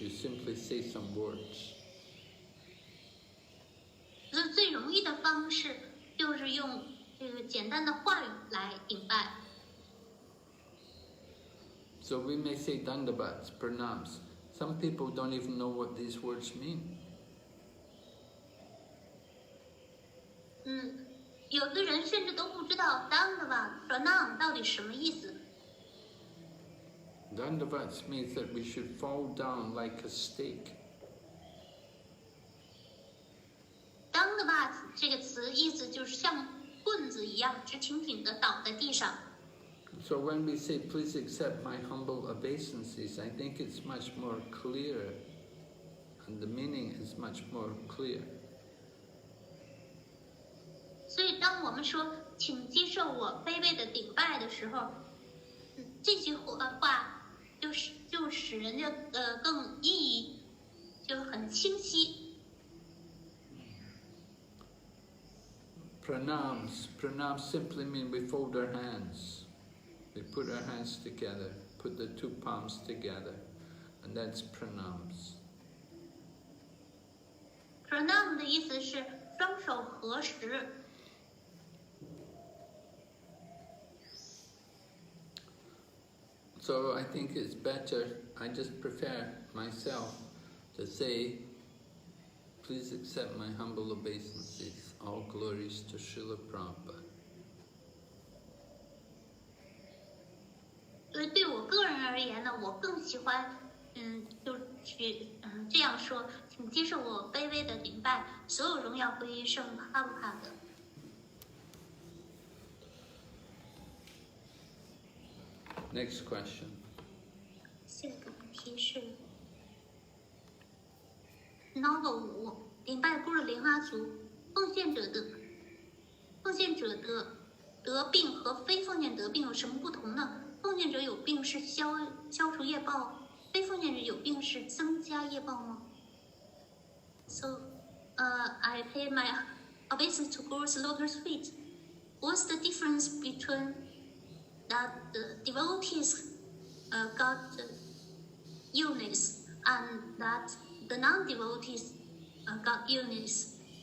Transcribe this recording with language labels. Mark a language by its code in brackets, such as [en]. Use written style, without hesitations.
[en] You simply say some words. [zh] 最容易的方式就是用这个简单的话语来顶拜。 [en] So we may say dandavats, pranams. Some people don't even know what these words mean. [zh] 有的人甚至都不知道 Dandava Pranam 到底什么意思。 [en] Dandavat means that we should fall down like a stake. [zh] Dandava 这个词意思就是像棍子一样直挺挺的倒在地上。 [en] So when we say, please accept my humble obeisances, I think it's much more clear, and the meaning is much more clear. [zh] 所以当我们说请接受我卑微的顶拜的时候，这句话就使人家更意义就很清晰。 [en] Pranams simply mean we fold our hands. We put our hands together, put the two palms together, and that's pranams. [zh] Pranam 的意思是双手合十。 [en] So I think it's better, I just prefer myself to say, please accept my humble obeisances, all glories to Srila Prabhupada. [zh] 所以对我个人而言呢，我更喜欢，就是这样说，请接受我卑微的顶拜，所有荣耀归于圣哈布帕的。 [en] Next question. [zh] 下一个问题是 Novel 5顶拜般若莲花族，奉献者的得病和非奉献得病有什么不同呢？奉献者有病是消除业报，非奉献者有病是增加业报吗 ？ [en] So, I pay my obeisance to Guru's lotus feet. What's the difference between that the devotees got illness and that the non-devotees got illness?